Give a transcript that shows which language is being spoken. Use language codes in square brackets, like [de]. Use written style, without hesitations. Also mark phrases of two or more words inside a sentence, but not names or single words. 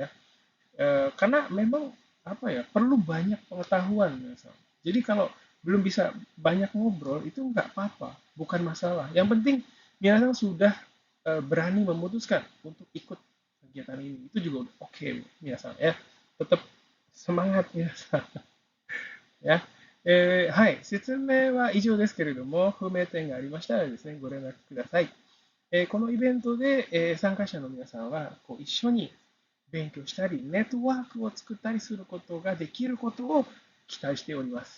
[id] Karena memang apa ya perlu banyak pengetahuan misalnya. Jadi kalau belum bisa banyak ngobrol itu nggak apa-apa, bukan masalah. Yang penting Minasang sudah berani memutuskan untuk ikut kegiatan ini. Itu juga udah oke Minasang ya. Tetap semangat Minasang [ja] や、はい、説明は以上ですけれども、不明点がありましたらですね、ご連絡ください。このイベントで、参加者の皆さんはこう一緒に勉強したり、ネットワークを作ったりすることができることを期待しております。